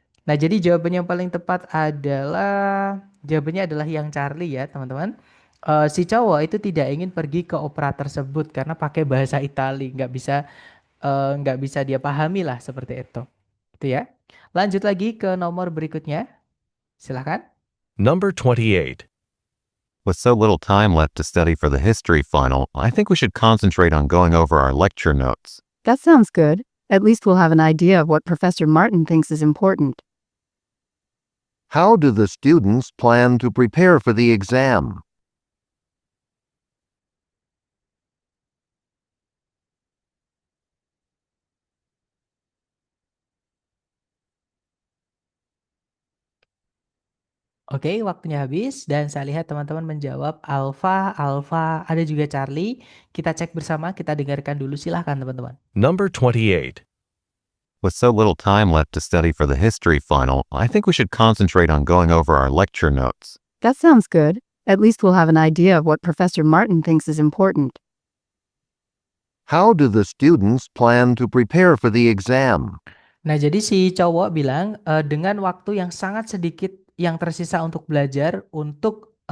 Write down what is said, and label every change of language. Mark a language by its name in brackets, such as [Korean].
[Indonesian] Nah, jadi jawabannya yang paling tepat adalah jawabannya adalah yang Charlie ya, teman-teman. Si cowok itu tidak ingin pergi ke opera tersebut karena pakai bahasa Itali, nggak bisa dia pahami lah seperti itu. Itu ya. Lanjut lagi ke nomor berikutnya. Silahkan. [English] Number 28. With so little time left to study for the history final, I think we should concentrate on going over our lecture notes. That sounds good. At least we'll have an idea of what Professor Martin thinks is important. How do the students plan to prepare for the exam? [Indonesian] Oke, waktunya habis dan saya lihat teman-teman menjawab Alpha, ada juga Charlie. Kita cek bersama, kita dengarkan dulu, silahkan teman-teman. [English] Number 28. With so little time left to study for the history final, I think we should concentrate on going over our lecture notes. That sounds good. At least we'll have an idea of what Professor Martin thinks is important. How do the students plan to prepare for the exam? [Indonesian] Nah, jadi si cowok bilang dengan waktu yang sangat sedikit yang tersisa untuk belajar untuk